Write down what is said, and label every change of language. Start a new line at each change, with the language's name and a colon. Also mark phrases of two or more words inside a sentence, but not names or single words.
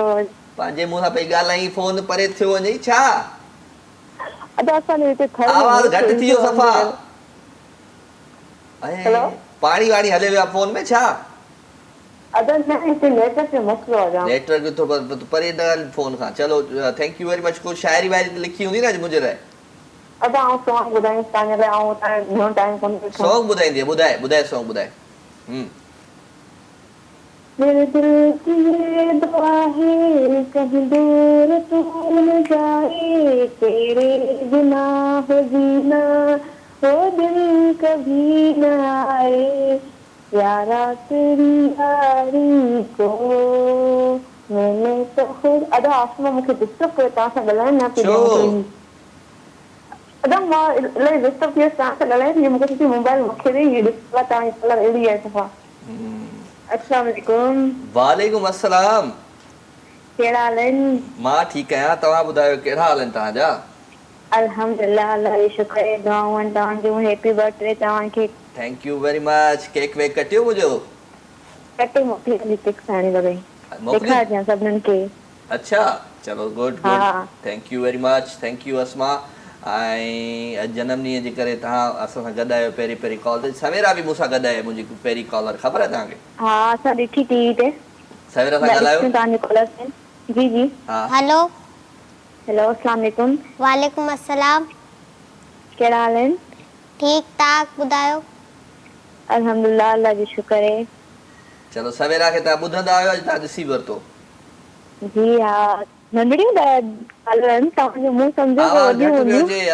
Sindhi: पंहिंजे मुंहुं सां पई ॻाल्हाई फोन परे थियो वञे छा अदा असांजे हिते आवाज़ घटि थी वियो सफ़ा ऐं पाणी वाणी हले वियो आहे फोन में छा अदा न हिते नेटवर्क जो मसलो आहे नेटवर्क जो थोरो परे न फोन खां चलो
English: thank you very much
Sindhi: को शायरी वायरी लिखी हूंदी न अॼु मुंहिंजे लाइ अदा आऊं सॉन्ग ॿुधाईंदसि तव्हांजे लाइ आऊं तव्हां घणो टाइम कोन सॉन्ग ॿुधाईंदी ॿुधाए सॉन्ग ॿुधाए
Hindi: मेरे दिल की ये दुआ है कहीं दूर तू न जाए तेरे बिना हो जीना वो दिन कभी न आए यारा तेरी यारी को मैंने तो खुद
Sindhi: अदा आसमा मूंखे डिस्टर्ब करे तव्हां सां ॻाल्हाइण न पई अदा मां इलाही डिस्टर्ब थी वियसि तव्हां सां ॻाल्हाए थी मूंखे सची मोबाइल मूंखे ॾेई हीअ ॾिसो तव्हांजी कलर अहिड़ी आहे सफ़ा
Arabic: السلام عليكم وعليكم السلام
Sindhi: कहिड़ा हाल आहिनि मां ठीकु आहियां तव्हां ॿुधायो कहिड़ा हाल आहिनि तव्हांजा अल्हम्दुलिल्लाह अल्लाह जो शुक्र आहे दुआऊं आहिनि तव्हांजूं
English: happy birthday
Sindhi: तव्हांखे
English: thank you very much
Sindhi: केक वेक कटियो मुंहिंजो कटे मोकिली पिक्स हाणे लॻई ॾेखारिजां सभिनीनि खे अच्छा चलो
English: good thank you very much thank you
Sindhi: अस्मा ऐं अॼु जनम ॾींहं जे करे तव्हां असां सां गॾु आहियो पहिरीं कॉल ते सवेरा बि मूंसां गॾु आहे मुंहिंजी पहिरीं कॉलर ख़बर आहे तव्हांखे हा असां ॾिठी टीवी ते सवेरा सां ॻाल्हायो तव्हांजे कॉलर ते जी जी हा हेलो
Arabic: السلام عليكم وعليكم السلام
Sindhi: कहिड़ा हाल आहिनि ठीक ठाक ॿुधायो अल्हम्दुलिल्लाह अल्लाह जो शुक्र आहे चलो सवेरा खे तव्हां ॿुधंदा आहियो अॼु तव्हां ॾिसी वरितो जी हा नंढड़ियूं ॻाल्हाइनि तव्हांजो मुंहुं सम्झो वॾियूं हूंदियूं